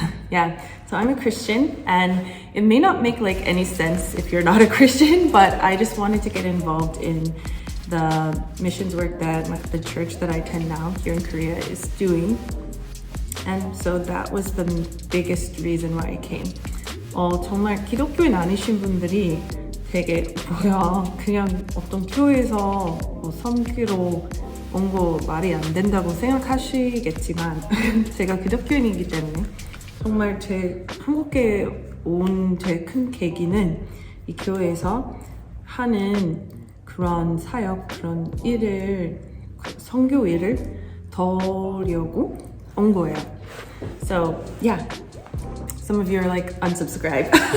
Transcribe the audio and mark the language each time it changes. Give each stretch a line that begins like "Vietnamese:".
English: Yeah, so I'm a Christian and it may not make like any sense if you're not a Christian, but I just wanted to get involved in the missions work that the church that I attend now here in Korea is doing. And so that was the biggest reason why I came.
Korean: 정말 기독교인 아니신 분들이 되게 그냥 어떤 교회에서 섬기러 온 거 말이 안 된다고 생각하시겠지만 제가 기독교인이기 때문에 정말 한국에 온 제일 큰 계기는 이 교회에서 하는 그런 사역, 그런 선교 일을 도우려고 온 거예요.
English: So, yeah. Some of you are like, unsubscribe.